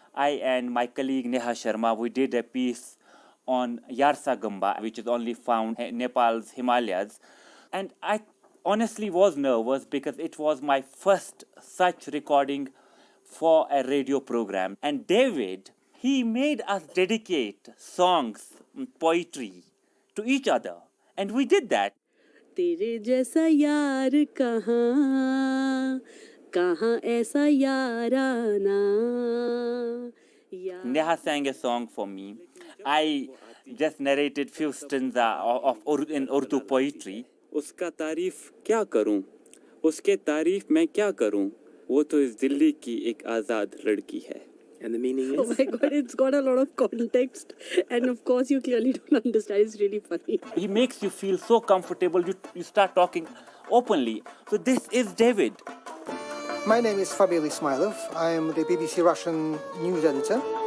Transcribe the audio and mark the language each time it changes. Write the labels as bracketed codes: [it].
[en] I and my colleague Neha Sharma, we did a piece on Yarsa Gamba, which is only found in Nepal's Himalayas. And I honestly was nervous because it was my first such recording for a radio program. And David, he made us dedicate songs, poetry to each other. And we did that. [hi] तेरे जैसा यार कहाँ कहाँ ऐसा याराना. [en] Neha sang a song for me. I just narrated few stanzas in Urdu poetry. [hi] उसका तारीफ क्या करूं, उसके तारीफ मैं क्या करूं, वो तो इस दिल्ली की एक आजाद लड़की है. [en] And the meaning is? Oh my god, it's got a lot of context, and of course you clearly don't understand. It's really funny. He makes you feel so comfortable, you start talking openly. So this is David. My name is Fabil Ismailov. I am the BBC Russian news editor.